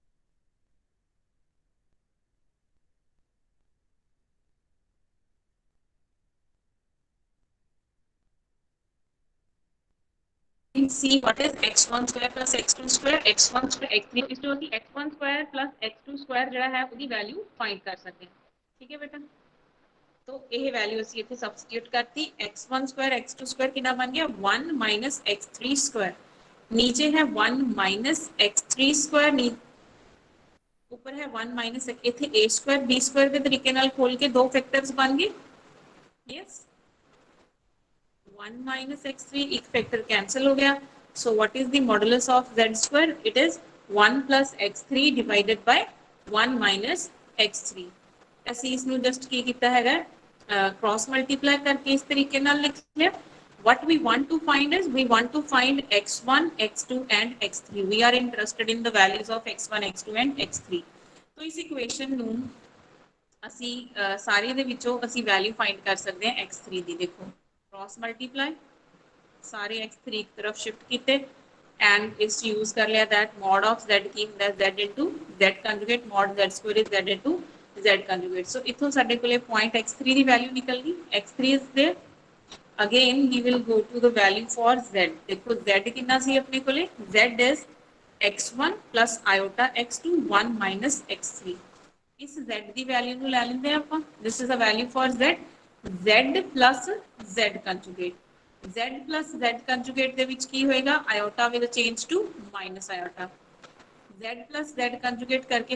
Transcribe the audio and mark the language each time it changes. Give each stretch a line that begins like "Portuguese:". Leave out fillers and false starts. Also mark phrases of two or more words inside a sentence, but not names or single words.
English: see what is x1 square plus x2 square x1 square x3
Punjabi: ਇਸ ਤੋਂ ਅਸੀਂ
English: x1 square plus x2
Punjabi: square ਜਿਹੜਾ ਹੈ ਉਹਦੀ
English: value find
Punjabi: ਕਰ ਸਕਦੇ ਹਾਂ ਠੀਕ ਹੈ ਬੇਟਾ
Hindi: तो यह वैल्यू
Punjabi: ਅਸੀਂ ਇੱਥੇ ਸਬਸਟੀਟਿਊਟ ਕਰਤੀ
English: x1 square x2 square
Punjabi: ਕਿੰਨਾ ਬਣ ਗਿਆ
English: 1 minus x3 square
Hindi: नीचे है
English: 1 minus x3 square
Hindi: ऊपर है
English: 1 minus
Punjabi: इथे
English: a square b square
Punjabi: ਦੇ ਤਰੀਕੇ ਨਾਲ ਖੋਲ ਕੇ ਦੋ ਫੈਕਟਰਸ ਬਣ ਗਏ yes
English: 1 minus x3
Hindi: एक फैक्टर कैंसिल हो गया
English: so what is the modulus of z square it is 1 plus x3 divided by 1 minus x3
Punjabi: ਅਸੀਂ ਇਸ ਨੂੰ ਜਸਟ ਕੀ ਕੀਤਾ ਹੈਗਾ
Hindi: क्रॉस मल्टीप्लाई करके इस तरीके नाल लिख लिया
English: what we want to find is we want to find x1 x2 and x3 we are interested in the values of x1 x2 and x3
Hindi: तो इस इक्वेशन
Punjabi: ਨੂੰ ਅਸੀਂ ਸਾਰੇ ਦੇ ਵਿੱਚੋਂ ਅਸੀਂ
English: value find
Punjabi: ਕਰ ਸਕਦੇ ਹਾਂ x3 ਦੀ ਦੇਖੋ
Hindi: क्रॉस मल्टीप्लाई सारे x3 एक तरफ शिफ्ट किए एंड इस यूज कर लिया
English: that mod of z
Punjabi: की ਹੁੰਦਾ
English: z into z conjugate mod z square is z into z conjugate so
Punjabi: इथों ਸਾਡੇ ਕੋਲੇ पॉइंट x3 ਦੀ ਵੈਲਿਊ ਨਿਕਲ ਗਈ
English: x3 is there again we will go to the value for z
Hindi: देखो z कितना
Punjabi: ਸੀ ਆਪਣੇ ਕੋਲੇ
English: z is x1 plus iota x2 1 minus x3
Punjabi: इस z ਦੀ ਵੈਲਿਊ ਨੂੰ ਲੈ ਲੈਂਦੇ ਆਪਾਂ
English: this is a value for z z plus z conjugate z plus z conjugate
Punjabi: ਦੇ ਵਿੱਚ ਕੀ ਹੋਏਗਾ
English: iota will change to minus iota z plus z conjugate करके